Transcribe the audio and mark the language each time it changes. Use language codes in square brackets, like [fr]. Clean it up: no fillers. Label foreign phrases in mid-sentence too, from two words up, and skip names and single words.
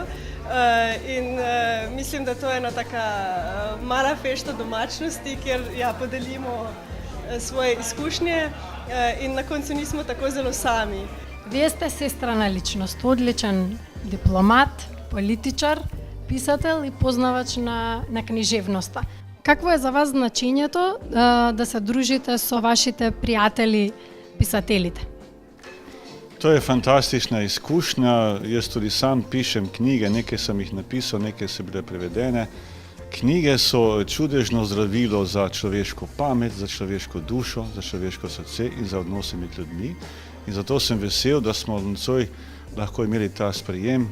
[sl] Mislim, da to je ena taka mala fešta domačnosti, kjer podelimo svoje izkušnje in na koncu nismo tako zelo sami. [mk] Вие сте сестрана личност, одличен дипломат, политичар, писател и познавач на книжевноста. Какво е за вас значењето да се дружите со вашите пријатели писателите? [sl] To je fantastična izkušnja. Jaz tudi sam pišem knjige, nekaj sem jih napisal, nekaj so bile prevedene. Knjige so čudežno zdravilo za človeško pamet, za človeško dušo, za človeško srce in za odnose med ljudmi. In zato sem vesel, da smo nocoj lahko imeli ta sprejem.